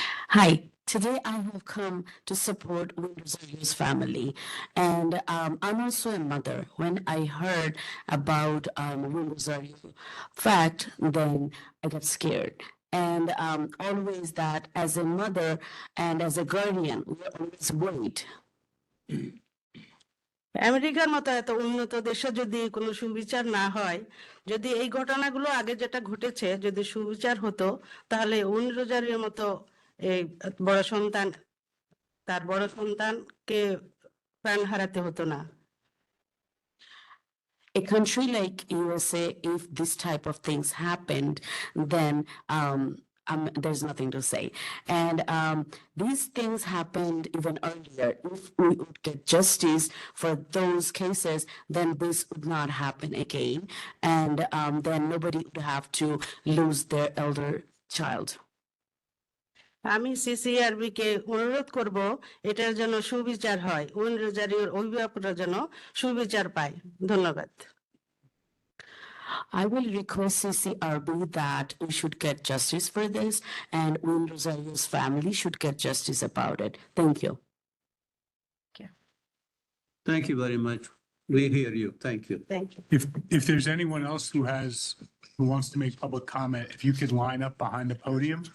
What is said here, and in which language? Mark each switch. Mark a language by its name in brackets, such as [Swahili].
[English] Hi, today I have come to support Rosario's family, and I'm also a mother. When I heard about Rosario fact, then I got scared. And always that as a mother and as a guardian, we always wait. [Bangla] আমেরিকার মতো এত উন্নত দেশে যদি কোনো সুবিচার না হয়, যদি এই ঘটনাগুলো আগে যেটা ঘটেছে যদি সুবিচার হতো, তাহলে উইন রোজারিওর মতো এই তার বড় সন্তানকে প্রাণ হারাতে হতো না। [English] A country like USA, if this type of things happened, then there's nothing to say. And these things happened even earlier. If we would get justice for those cases, then this would not happen again. And then nobody would have to lose their elder child. [Bangla] আমি সিসিআরবি কে অনুরোধ করব এটার জন্য সুবিচার হয়, win রোজারিওর অভিভাবকরা যেন সুবিচার পায়। ধন্যবাদ। [English] I will request CCRB that we should get justice for this, and Will Rosario's family should get justice about it. Thank you. Thank you very much. We hear you. Thank you. Thank you. If there's anyone else who wants to make public comment, if you could line up behind the podium.